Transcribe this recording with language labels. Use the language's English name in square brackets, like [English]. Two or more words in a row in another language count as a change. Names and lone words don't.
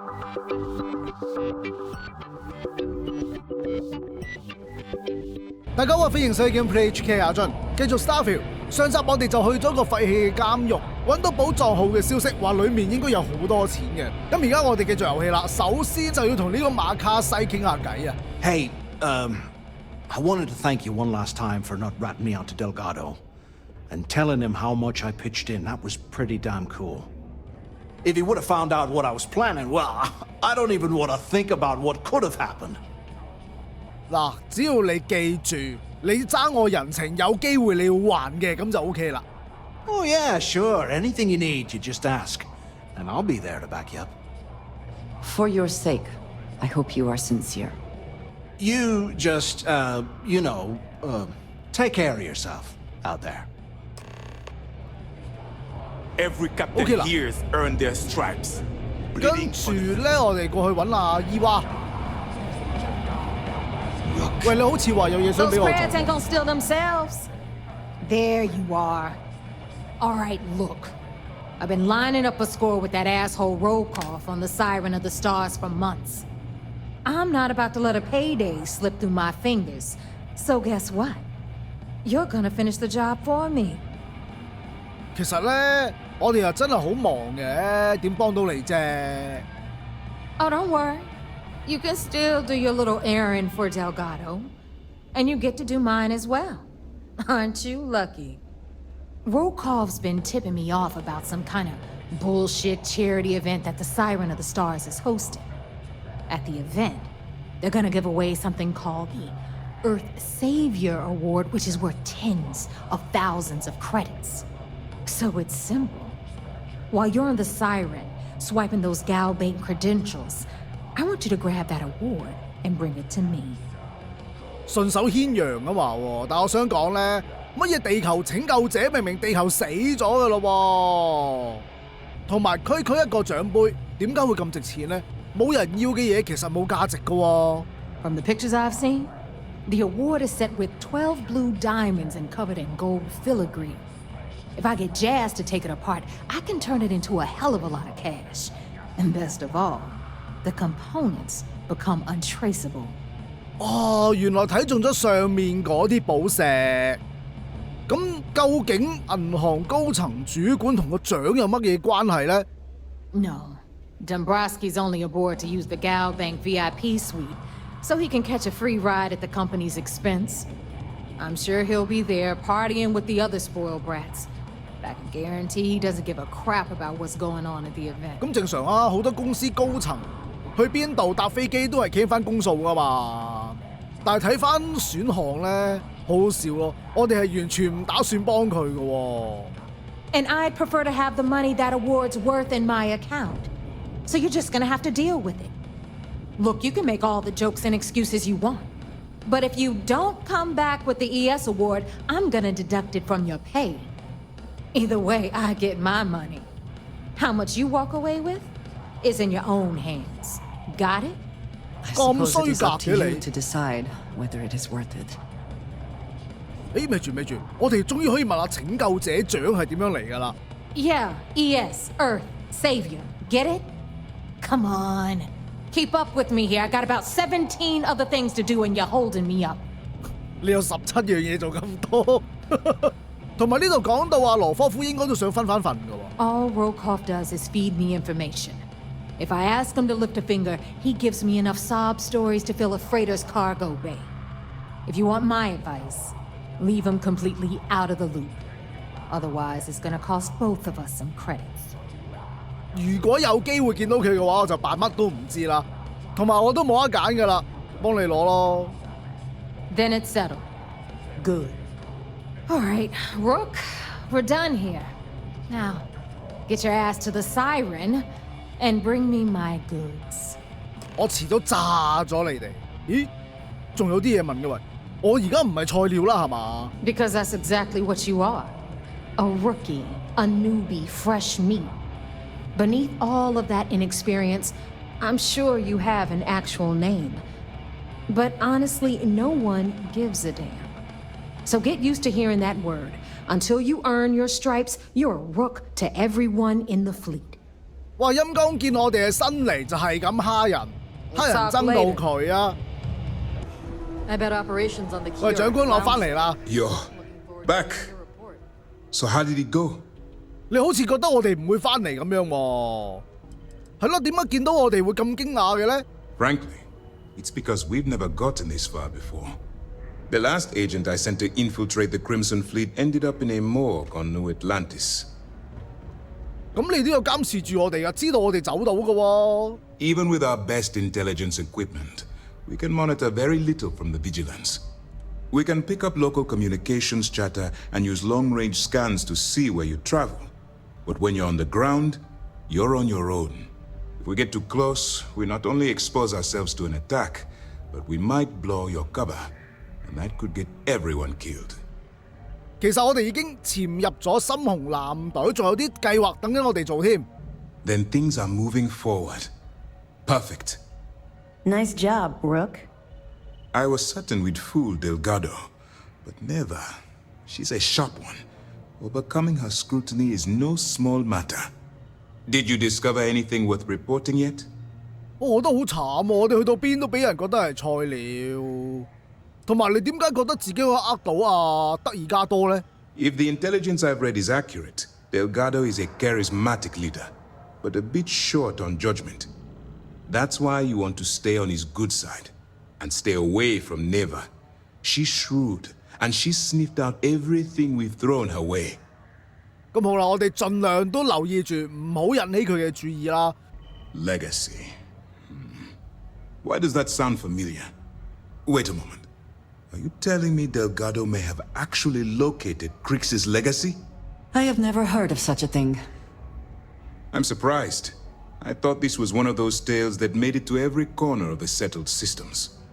[Cantonese] 大家好，歡迎收睇 Gameplay HK 阿俊，繼續 Starfield。上集我哋就去咗個廢棄嘅監獄，揾到寶藏號嘅消息，話裡面應該有好多錢嘅。咁而家我哋繼續遊戲啦，首先就要同呢個馬卡西傾下偈啊。 [English] Hey, I wanted to thank you one last time for not ratting me out to Delgado and telling him how much I pitched in. That was pretty damn cool. If he would have found out what I was planning, well, I don't even want to think about what could have happened. [Cantonese] 嗱，只要你記住，你爭我人情，有機會你要還嘅，咁就 OK 啦。 [English] Oh yeah, sure. Anything you need, you just ask, and I'll be there to back you up. For your sake, I hope you are sincere. You just, take care of yourself out there. Every captain [Cantonese] Okay 啦。 [English] here's earned their stripes. [Cantonese] 跟住咧，我哋過去揾阿伊娃。喂，你好似話有嘢想 [English] Those [Cantonese] 俾我 [English] crabs [Cantonese] 做。 [English] ain't gonna steal themselves. There you are. All right, look. I've been lining up a score with that asshole Rokoff on the Siren of the Stars for months. I'm not about to let a payday slip through my fingers. So guess what? You're gonna finish the job for me. [Cantonese] 其實咧，我哋又真係好忙嘅，點幫到你啫？ [English] Oh, don't worry. You can still do your little errand for Delgado. And you get to do mine as well. Aren't you lucky? Rokov's been tipping me off about some kind of bullshit charity event that the Siren of the Stars is hosting. At the event, they're gonna give away something called the Earth Savior Award, which is worth tens of thousands of credits. So it's simple. While you're on the Siren, swiping those gal bait credentials, I want you to grab that award and bring it to me. [Cantonese] 順手牽羊啊嘛喎，但我想講咧，乜嘢地球拯救者明明地球死咗噶咯喎，同埋區一個獎杯，點解會咁值錢咧？冇人要嘅嘢其實冇價值噶喎。 [English] From the pictures I've seen, the award is set with 12 blue diamonds and covered in gold filigree. If I get Jazz to take it apart, I can turn it into a hell of a lot of cash. And best of all, the components become untraceable. [Cantonese] 哦，原來睇中咗上面嗰啲寶石。咁究竟銀行高層主管同個獎有乜嘢關係咧？ [English] No, Dombrowski's only aboard to use the Gal Bank VIP suite, so he can catch a free ride at the company's expense. I'm sure he'll be there partying with the other spoiled brats. But I can guarantee he doesn't give a crap about what's going on at the event. [Cantonese] 咁正常啊，好多公司高層去邊度搭飛機都係傾翻公數噶嘛。但係睇翻選項咧，好好笑咯，我哋係完全唔打算幫佢噶喎。 [English] And I'd prefer to have the money that award's worth in my account. So you're just gonna have to deal with it. Look, you can make all the jokes and excuses you want. But if you don't come back with the ES award, I'm gonna deduct it from your pay. Either way, I get my money. How much you walk away with is in your own hands. Got it? I suppose it is up to [Cantonese] 咁衰格嘅 [English] you [Cantonese] 你。 [English] to decide whether it is worth it. [Cantonese] 咪住，我哋終於可以問下拯救者獎係點樣嚟㗎啦。 [English] Yeah, ES, Earth, Savior. Get it? Come on. Keep up with me here. I got about 17 other things to do and you're holding me up. [Cantonese] 你有17樣嘢做咁多，同埋呢度講到話羅科夫應該都想分返份㗎喎。 [English] All Rokoff does is feed me information. If I ask him to lift a finger, he gives me enough sob stories to fill a freighter's cargo bay. If you want my advice, leave him completely out of the loop. Otherwise, it's gonna cost both of us some credits. [Cantonese] 如果有機會見到佢嘅話，我就扮乜都唔知啦。同埋我都冇得揀㗎啦，幫你攞咯。 [English] Then it's settled. Good. All right, Rook, we're done here. Now, get your ass to the Siren and bring me my goods. [Cantonese] 我遲早炸咗你哋。咦？仲有啲嘢問嘅喂，我而家唔係菜鳥啦係嘛？ [English] Because that's exactly what you are. A rookie, a newbie, fresh meat. Beneath all of that inexperience, I'm sure you have an actual name. But honestly, no one gives a damn. So get used to hearing that word. Until you earn your stripes, you're a rook to everyone in the fleet. [Cantonese] 哇！陰公見我哋係新嚟就係咁蝦人，蝦人憎到佢啊！ [English] I bet operations on the [Cantonese] 喂，長官，我翻嚟啦。 [English] You're back. So how did it go? [Cantonese] 你好似覺得我哋唔會翻嚟咁樣喎。係咯，點解見到我哋會咁驚訝嘅咧？ [English] Frankly, it's because we've never gotten this far before. The last agent I sent to infiltrate the Crimson Fleet ended up in a morgue on New Atlantis. [Cantonese] 咁你都有監視住我哋噶，知道我哋走到噶喎。 [English] Even with our best intelligence equipment, we can monitor very little from the vigilance. We can pick up local communications chatter and use long-range scans to see where you travel. But when you're on the ground, you're on your own. If we get too close, we not only expose ourselves to an attack, but we might blow your cover, and that could get everyone killed. [Cantonese] 其實我哋已經潛入咗深紅藍隊，仲有啲計劃等緊我哋做添。 [English] Then things are moving forward. Perfect. Nice job, Rook. I was certain we'd fool Delgado, but never. She's a sharp one. Overcoming her scrutiny is no small matter. Did you discover anything worth reporting yet? [Cantonese] 我覺得好慘喎，我哋去到邊都俾人覺得係菜鳥。同埋你點解覺得自己可以呃到德爾加多呢？ [English] If the intelligence I've read is accurate, Delgado is a charismatic leader, but a bit short on judgment. That's why you want to stay on his good side, and stay away from Naeva. She's shrewd, and she sniffed out everything we've thrown her way. [Cantonese] 咁好啦，我哋盡量都留意住，唔好引起佢嘅注意啦。 [English] Legacy. Why does that sound familiar? Wait a moment. Are you telling me Delgado may have actually located Crix's legacy? I have never heard of such a thing. I'm surprised. I thought this was one of those tales that made it to every corner of the settled systems.